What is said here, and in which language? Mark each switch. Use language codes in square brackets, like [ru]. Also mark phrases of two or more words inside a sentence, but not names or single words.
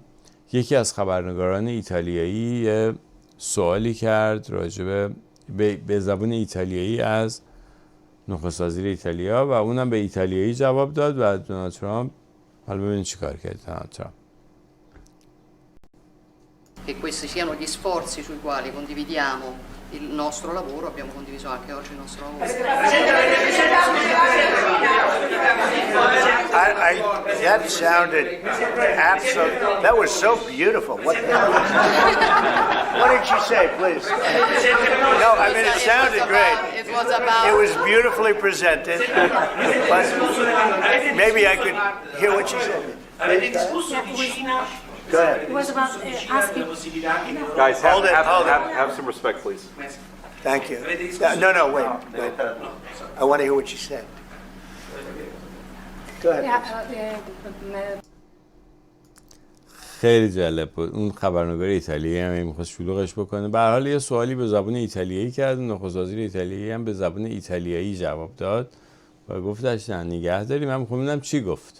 [fa] یکی از خبرنگاران ایتالیایی یه سوالی کرد راجع به زبان ایتالیایی از نخست وزیر ایتالیا و اونم به ایتالیایی جواب داد و دونالد ترامپ حالا ببینید چیکار کرد دونالد ترامپ. [it] che questi siano gli sforzi sui quali condividiamo il nostro lavoro, abbiamo condiviso anche oggi il nostro lavoro. [en] That sounded absolutely. That was so beautiful. What did you say, please? No, I mean it sounded great. It was about. It was beautifully presented. But maybe I could hear what you said. Go ahead. It was about asking. Guys, Hold it, hold it. have some respect, please. Thank you. No, wait. I want to hear what you said. Go ahead. [fa] خیلی جالب بود. اون خبرنگار ایتالیایی هم می‌خواست شلوغش بکنه. به هر حال یه سوالی به زبان ایتالیایی کرد. نخست وزیر ایتالیایی هم به زبان ایتالیایی جواب داد و گفتش نه نگه داری. من می‌خوام ببینم چی گفت.